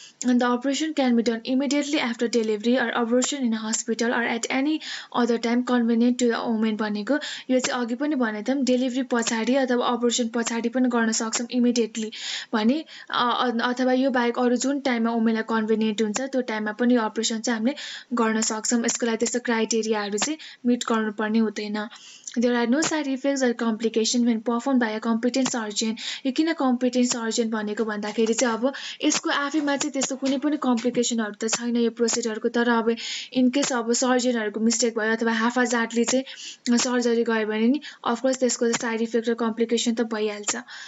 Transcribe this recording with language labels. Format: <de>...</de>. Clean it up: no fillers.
<en>and the operation can be done immediately after delivery or abortion in hospital or at any other time convenient to the women</en> <ne>भनेको यो चाहिँ अघि पनि भनेको थियौँ delivery पछाडि अथवा अबोर्सन पछाडि पनि गर्न सक्छौँ इमिडिएटली भने अथवा यो बाहेक अरू जुन टाइममा वुमेनलाई कन्भिनियन्ट हुन्छ त्यो टाइममा पनि यो अपरेसन चाहिँ हामीले गर्न सक्छौँ। यसको लागि त्यस्तो क्राइटेरियाहरू चाहिँ मिट गर्नुपर्ने हुँदैन।</ne> <en>There are no side effects or complications when performed by a competent surgeon.</en> <ne>यो किन competent surgeon भनेको भन्दाखेरि चाहिँ अब यसको आफैमा चाहिँ त्यस्तो कुनै पनि कम्प्लिकेसनहरू त छैन यो प्रोसिजरको, तर अब इनकेस अब सर्जनहरूको मिस्टेक भयो अथवा हाफाजाटले चाहिँ सर्जरी गयो भने नि अफकोर्स त्यसको साइड इफेक्ट र कम्प्लिकेसन त भइहाल्छ।</ne>